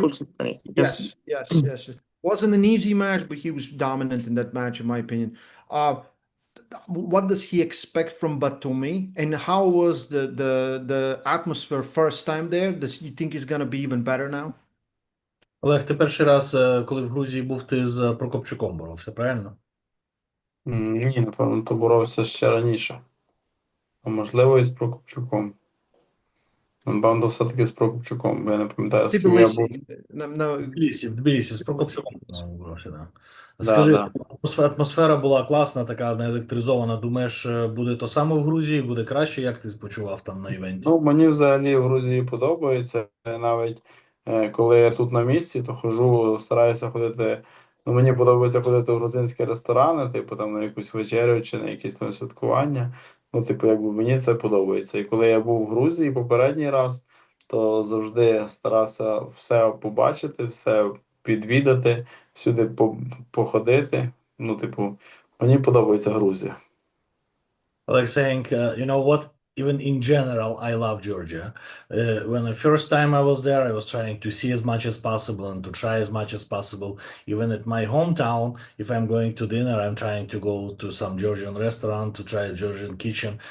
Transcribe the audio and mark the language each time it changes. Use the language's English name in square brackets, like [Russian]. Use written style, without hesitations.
[English] pulls it funny. Yes. Yes. Wasn't an easy match, but he was dominant in that match, in my opinion. Uh, what does he expect from Batumi, and how was the atmosphere first time there? Does he think it's gonna be even better now? [Ukrainian] Олег, ти перший раз, коли в Грузії був, ти з Прокопчуком боровся, правильно? Ні, напевно, то боровся ще раніше. А можливо, і з Прокопчуком. Напевно, все-таки з Прокопчуком, бо я не пам'ятаю, з ким я був. [English] Tbilisi. No, [Ukrainian] В Тбілісі, з Прокопчуком боровся, да. Да, Скажи, да. атмосфера була класна, така наелектризована. Думаєш, буде то саме в Грузії, буде краще? Як ти почував там на івенті? Ну, мені взагалі в Грузії подобається. Навіть коли я тут на місці, то ходжу, стараюся ходити. Ну, мені подобається ходити в грузинські ресторани, типу там на якусь вечерю чи на якісь там святкування. Ну, типу, якби мені це подобається. І коли я був в Грузії попередній раз, то завжди старався все побачити, все підвідати, всюди походити. Ну, типу, мені подобається Грузія. [English] Like saying, you know what? Even in general, I love Georgia. When the first time I was there, I was trying to see as much as possible and to try as much as possible. Even at my hometown, if I'm going to dinner, I'm trying to go to some Georgian restaurant to try a Georgian kitchen.